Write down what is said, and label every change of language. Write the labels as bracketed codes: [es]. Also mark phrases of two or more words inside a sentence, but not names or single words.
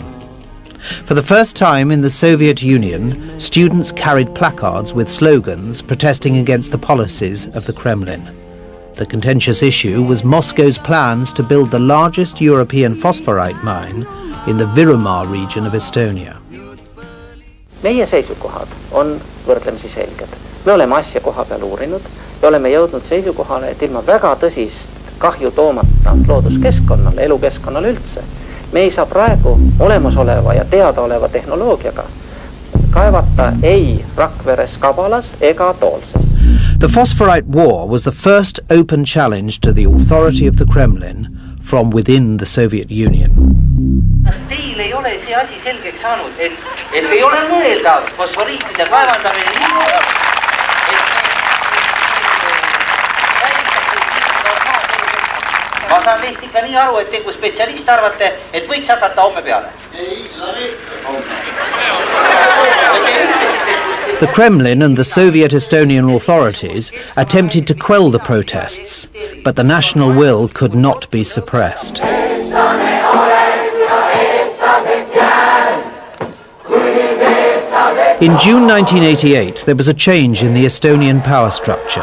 [en] For the first time in the Soviet Union, students carried placards with slogans protesting against the policies of the Kremlin. The contentious issue was Moscow's plans to build the largest European phosphorite mine in the Virumaa region of Estonia. [et] Meie seisukohad on võrdlemisi selged. Me oleme asja koha peal uurinud ja oleme jõudnud seisukohale, et ilma väga tõsist kahju toomata looduskeskkonnale, elukeskkonnale üldse, me ei saa praegu olemasoleva ja teadaoleva tehnoloogiaga kaevata ei Rakveres, Kabalas ega Toolses. [en] The Phosphorite War was the first open challenge to the authority of the Kremlin from within the Soviet Union. [et] Teil ei ole see asi selgeks saanud, et ei ole mõeldav fosforiitide kaevandamine nii, ma saan teist ikka nii aru, et te kui spetsialist arvate, et võiks hakata homme peale. [en] The Kremlin and the Soviet Estonian authorities attempted to quell the protests, but the national will could not be suppressed. In June 1988, there was a change in the Estonian power structure.